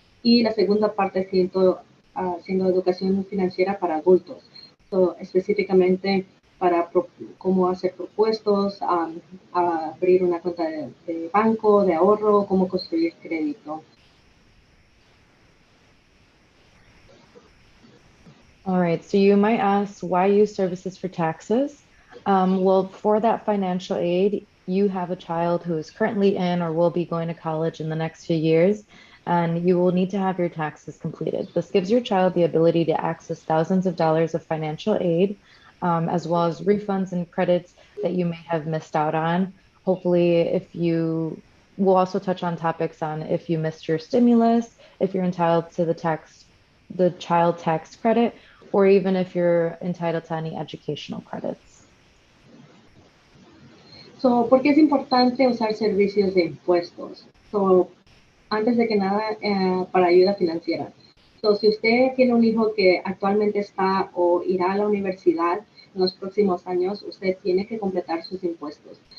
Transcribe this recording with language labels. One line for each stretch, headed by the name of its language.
Spanish: Y la segunda parte siendo educación financiera para adultos, específicamente para cómo hacer propuestos, abrir una cuenta de banco, de ahorro, cómo construir crédito.
English: All right, so you might ask, why use services for taxes? Well, for that financial aid, you have a child who is currently in or will be going to college in the next few years, and you will need to have your taxes completed. This gives your child the ability to access thousands of dollars of financial aid, as well as refunds and credits that you may have missed out on. Hopefully, we'll also touch on topics on if you missed your stimulus, if you're entitled to the child tax credit, or even if you're entitled to any educational credits.
Spanish: ¿Por qué es importante usar servicios de impuestos? Antes de que nada, para ayuda financiera. Si usted tiene un hijo que actualmente está o irá a la universidad en los próximos años, usted tiene que completar sus impuestos.